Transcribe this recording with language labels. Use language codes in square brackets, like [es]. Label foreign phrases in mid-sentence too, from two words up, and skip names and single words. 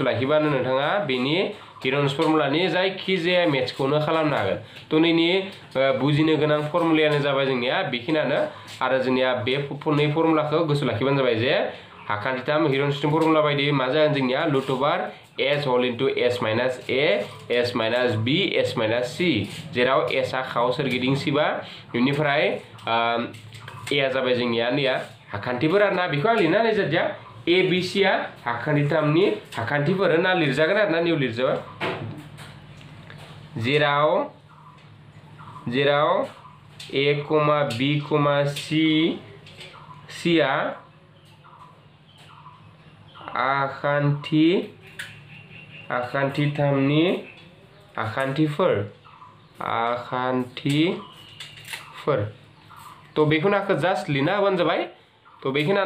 [brx] लाखिबानो नोंथाङा बेनि हिरन्स फर्मुलानि जायखिजाया मेथ्सखौनो खालामनो हागोन तो नैनि बुजिनो गोनां फर्मुलायानो जाबाय जोंनिया बेखिनियानो आरो जोंनिया बे नै फर्मुलाखौ गोसो लाखिबानो जाबाय जे आखान्थिथाम हिरन्स फर्मुला बायदि मा जागोन जोंनिया [en] root over s whole into s minus a s minus b s minus c [brx] जेराव s आ खाव सोरगिदिं सिबा बेनिफ्राय a आ जाबाय जोंनिया नैया आखान्थिफोर आरोना बेखौ आं लिरना होनाय जादिया a b c आ आखान्थिथामनि आखान्थिफोर होनना लिरजागोन आरोना निउ लिरजाबा जेराव a, b, c आ आखान्थिथामनि आखान्थिफोर तो बेखौनो जास्ट लिरना होबानो जाबाय तो बेखिनियानो